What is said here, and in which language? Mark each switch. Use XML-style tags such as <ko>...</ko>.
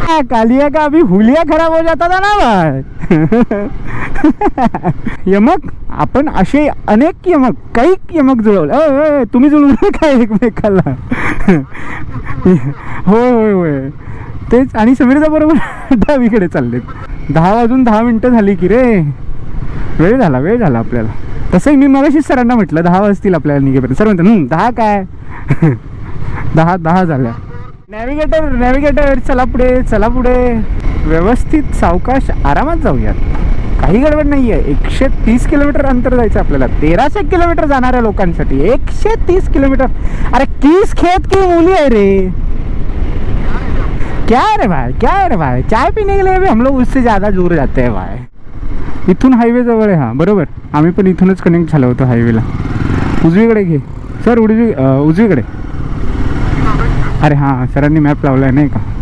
<hi>कालिया का अभी हुलिया खराब हो जाता था ना भाई.</hi> <mr>यमक, आपण असे अनेक यमक, काही यमक जुळवले. तुम्ही जुळवलं काय एकमेकाला? होय तेच. आणि समीरदा बरोबर डावीकडे चाललेत. 10 वाजून 10 मिनिटं झाली की रे. वेळ झाला आपल्याला. तसंही मी मगाशीच सरांना म्हटलं 10 वाजतील आपल्याला निघेपर्यंत. सर म्हणतात 10 काय 10 झाल्या. नॅव्हिगेटर चला पुढे. व्यवस्थित सावकाश आरामात जाऊयात, काही गडबड नाही आहे. 130 किलोमीटर अंतर जायचं आपल्याला. 1300 किलोमीटर जाणाऱ्या लोकांसाठी 130 किलोमीटर.</mr> <hi>अरे किस खेत की मुली</hi> <mr>आहे रे.</mr> <hi>क्या है रे भाई, चाय पीने के लिए भी हम लोग उससे ज़्यादा दूर जाते हैं भाई.</hi> <mr>इथून हायवे जवळ आहे. हां बरोबर, आम्ही पण इथूनच कनेक्ट झालो होतो हायवेला. उजवीकडे घे सर, उजवीकडे. अरे हां, सरांनी मॅप लावला आहे नाही का.</mr>